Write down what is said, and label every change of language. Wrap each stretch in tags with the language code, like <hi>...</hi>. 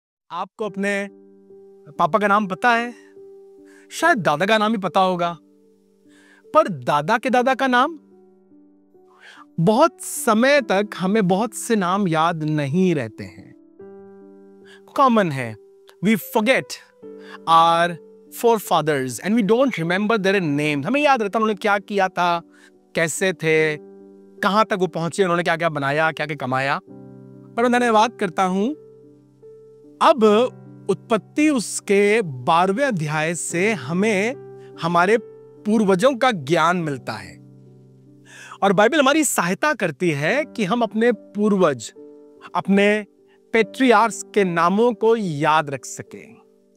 <hi>आपको अपने पापा का नाम पता है? शायद दादा का नाम ही पता होगा, पर दादा के दादा का नाम? बहुत समय तक हमें बहुत से नाम याद नहीं रहते हैं।</hi> <en>Common है, we forget our forefathers and we don't remember their names.</en> <hi>हमें याद रहता उन्होंने क्या किया था, कैसे थे, कहां तक वो पहुंचे, उन्होंने क्या क्या बनाया, क्या क्या कमाया। पर मैं धन्यवाद करता हूं, अब उत्पत्ति उसके 12वें अध्याय से हमें हमारे पूर्वजों का ज्ञान मिलता है और बाइबल हमारी सहायता करती है कि हम अपने पूर्वज, अपने पेट्रियार्क्स के नामों को याद रख सकें।</hi>